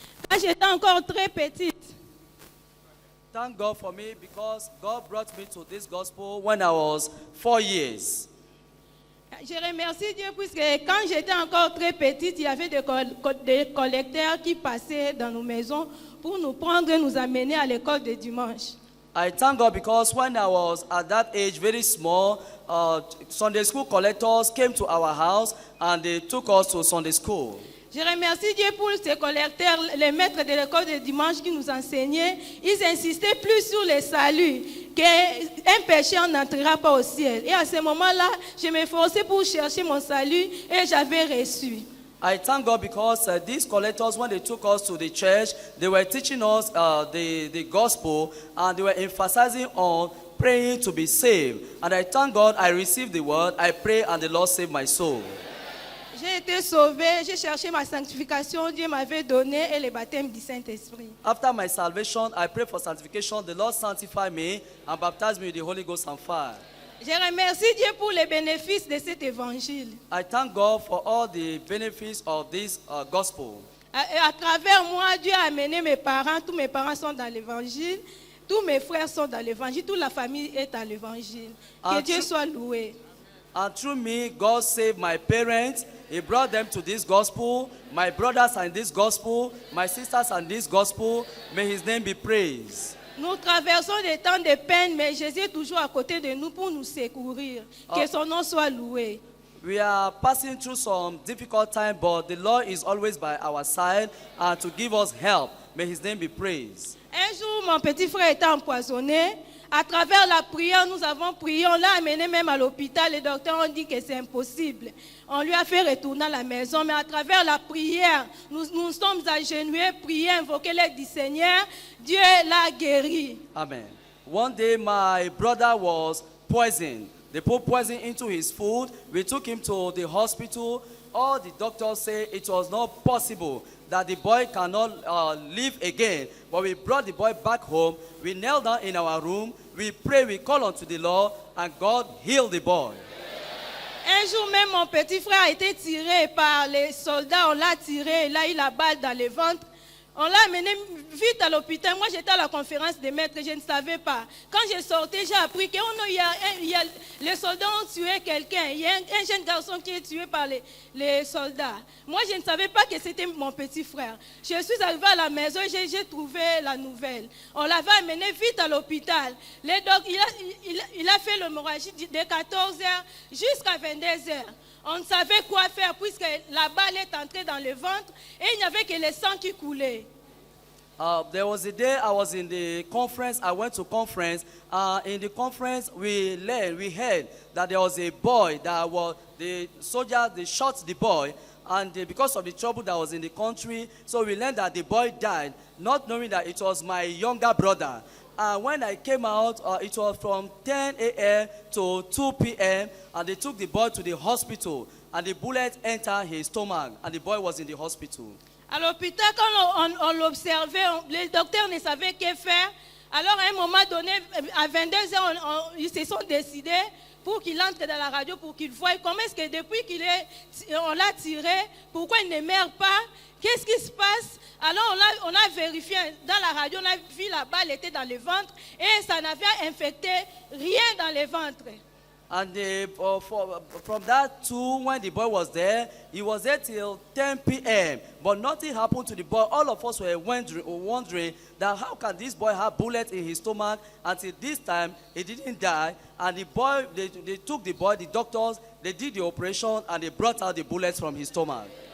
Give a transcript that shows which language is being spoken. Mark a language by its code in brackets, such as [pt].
[fr] Quand j'étais encore très petite. [en] Thank God for me because God brought me to this gospel when I was 4 years. [fr] Je remercie Dieu puisque quand j'étais encore très petite, il y avait des collecteurs qui passaient dans nos maisons pour nous prendre et nous amener à l'école de dimanche. [en] I thank God because when I was at that age, very small, Sunday school collectors came to our house and they took us to Sunday school. [fr] Je remercie Dieu pour ces collecteurs, les maîtres de l'école de dimanche qui nous enseignaient. Ils insistaient plus sur le salut, qu'un pécheur n'entrera pas au ciel. Et à ce moment-là, je m'efforçais pour chercher mon salut et j'avais reçu. [en] I thank God because these collectors, when they took us to the church, they were teaching us the gospel, and they were emphasizing on praying to be saved. And I thank God I received the word, I pray, and the Lord saved my soul. [fr] J'ai été sauvé, j'ai cherché ma sanctification, Dieu m'avait donné et le baptême du Saint-Esprit. [en] After my salvation, I pray for sanctification. The Lord sanctified me and baptized me with the Holy Ghost and fire. [fr] Je remercie Dieu pour les bénéfices de cet évangile. [en] I thank God for all the benefits of this gospel. [fr] À travers moi, Dieu a amené mes parents. Tous mes parents sont dans l'évangile. Tous mes frères sont dans l'évangile. Toute la famille est dans l'évangile. Que Dieu soit loué. [en] And through me, God saved my parents. He brought them to this gospel. My brothers are in this gospel. My sisters are in this gospel. May His name be praised. [fr] Nous traversons des temps de peine, mais Jésus est toujours à côté de nous pour nous secourir. Que son nom soit loué. [en] We are passing through some difficult time, but the Lord is always by our side and to give us help. May His name be praised. [fr] Un jour, mon petit frère était empoisonné. À travers la prière, nous avons prié. On l'a amené même à l'hôpital. Les docteurs ont dit que c'est impossible. On lui a fait retourner à la maison. Mais à travers la prière, nous sommes agenouillés, prier, invoquer l'aide du Seigneur. Dieu l'a guéri. Amen. [en] One day, my brother was poisoned. They put poison into his food. We took him to the hospital. All the doctors say it was not possible that the boy cannot live again. But we brought the boy back home. We knelt down in our room. We prayed, we called unto the Lord, and God healed the boy. [fr] Un jour même, mon petit frère a été tiré par les soldats. On l'a tiré, il a eu la balle dans le ventre. On l'a amené vite à l'hôpital. Moi, j'étais à la conférence des maîtres, je ne savais pas. Quand je sortais, j'ai appris que les soldats ont tué quelqu'un. Il y a un jeune garçon qui est tué par les soldats. Moi, je ne savais pas que c'était mon petit frère. Je suis arrivée à la maison et j'ai trouvé la nouvelle. On l'avait amené vite à l'hôpital. Il a fait l'hémorragie de 14h jusqu'à 22h. On ne savait quoi faire puisque la balle est entrée dans le ventre et il n'y avait que le sang qui coulait. [en] There was a day I was in the conference. I went to conference. In the conference, we heard that there was a boy that was the soldier. They shot the boy, and because of the trouble that was in the country, so we learned that the boy died, not knowing that it was my younger brother. When I came out, it was from 10 a.m. to 2 p.m. and they took the boy to the hospital, and the bullet entered his stomach, and the boy was in the hospital. [fr] À l'hôpital, quand on l'observait, les docteurs ne savaient que faire. Alors, à un moment donné, à 22h, ils se sont décidés pour qu'il entre dans la radio, pour qu'il voie comment est-ce que depuis on l'a tiré, pourquoi il ne meurt pas, qu'est-ce qui se passe. Alors, on a vérifié dans la radio, on a vu la balle était dans le ventre et ça n'avait infecté rien dans le ventre. [en] And from that too, when the boy was there, he was there till 10 p.m. But nothing happened to the boy. All of us were wondering that how can this boy have bullets in his stomach? Until this time, he didn't die. And the boy, they took the boy, the doctors, they did the operation, and they brought out the bullets from his stomach.